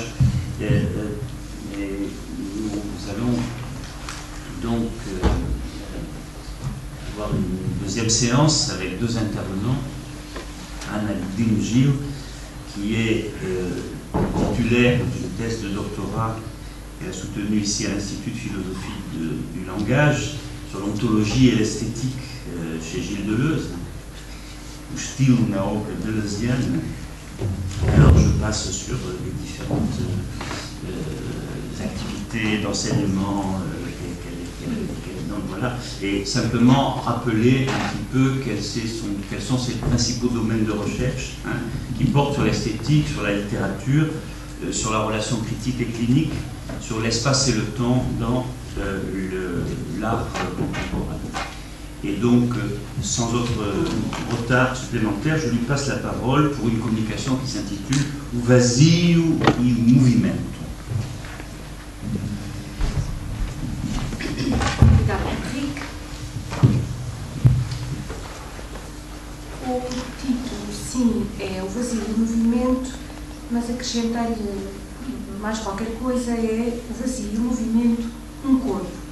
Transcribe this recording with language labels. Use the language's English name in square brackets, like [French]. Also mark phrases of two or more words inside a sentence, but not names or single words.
[French] Et nous allons donc avoir une deuxième séance avec deux intervenants. Anne-Aldine Gilles, qui est titulaire d'une thèse de doctorat qu'elle a soutenue ici à l'Institut de philosophie du langage sur l'ontologie et l'esthétique chez Gilles Deleuze, [Portuguese] ou Stil na obra deleuzienne. [French] Alors je passe sur les différentes activités d'enseignement, donc voilà, et simplement rappeler un petit peu quels sont ses principaux domaines de recherche, qui portent sur l'esthétique, sur la littérature, sur la relation critique et clinique, sur l'espace et le temps dans l'art contemporain. Et donc, sans autre retard supplémentaire, je lui passe la parole pour une communication qui s'intitule O vazio e o movimento. [Portuguese] Obrigada, Henrique. O título, sim, é O vazio e o movimento, mas acrescentar-lhe mais qualquer coisa, é o vazio e o movimento, um corpo.